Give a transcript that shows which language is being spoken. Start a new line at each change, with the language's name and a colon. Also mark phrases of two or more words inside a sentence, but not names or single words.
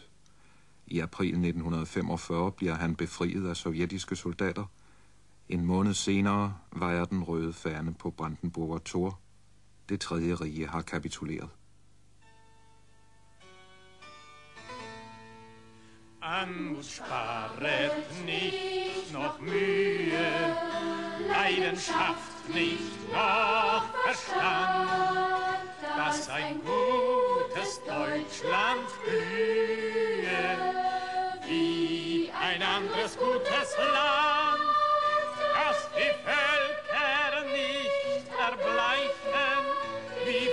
Danish: I april 1945 bliver han befriet af sovjetiske soldater. En måned senere vejer den røde fane på Brandenburger Tor. Det tredje rige har kapituleret.
German: Anmut sparet nicht noch Mühe, Leidenschaft nicht noch Verstand, dass ein gutes Deutschland blühe, wie ein anderes gutes Land, dass die Völker nicht erbleichen, wie